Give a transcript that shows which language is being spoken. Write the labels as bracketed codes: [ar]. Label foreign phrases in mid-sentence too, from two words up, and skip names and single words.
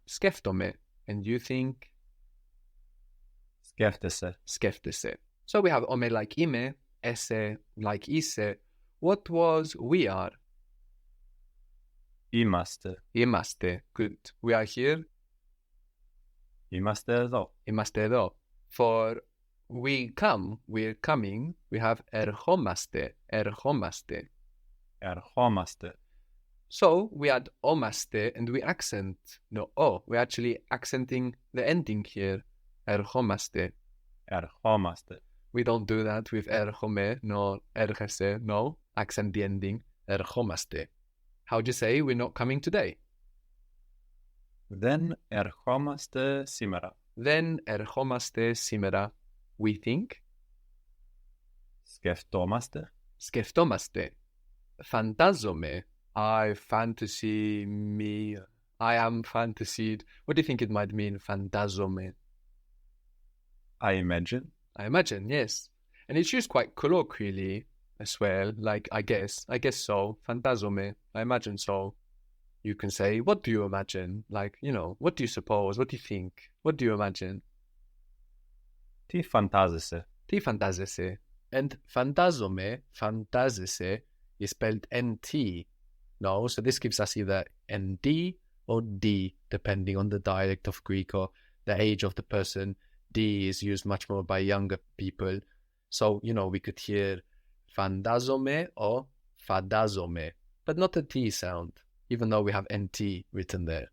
[el] Σκέφτομαι. [en] And you think? [el] Σκέφτεσαι. Σκέφτεσαι. [en] So we have ome like ime, esse like ise. What was we are? [el] Είμαστε. Είμαστε. [en] Good. We are here. [el] Είμαστε εδώ. Είμαστε εδώ. [en] For we come, we're coming, we have ερχόμαστε. [el] Ερχόμαστε. Ερχόμαστε. [en] So we add omaste and we accent the o. We're actually accenting the ending here. [el] Ερχόμαστε. Ερχόμαστε. [en] We don't do that with έρχομαι, nor έρχεσαι, no. Accent the ending. Ερχόμαστε. How do you say we're not coming today? [el] Δεν ερχόμαστε σήμερα. Δεν ερχόμαστε σήμερα. [en] We think. [el] Σκεφτόμαστε. Σκεφτόμαστε. Φαντάζομαι. [en] I fantasy me. I am fantasied. What do you think it might mean, φαντάζομαι? I imagine. I imagine, yes. And it's used quite colloquially as well, like I guess so. Φαντάζομαι. I imagine so. You can say, what do you imagine? Like, what do you suppose? What do you think? What do you imagine? [el] Τι φαντάζεσαι. Τι φαντάζεσαι? And φαντάζομαι, φαντάζεσαι, [en] is spelled NT. No, so this gives us either ND or D, depending on the dialect of Greek or the age of the person. D is used much more by younger people. So, we could hear φαντάζομαι or φαντάζομαι, but not a T sound, even though we have NT written there.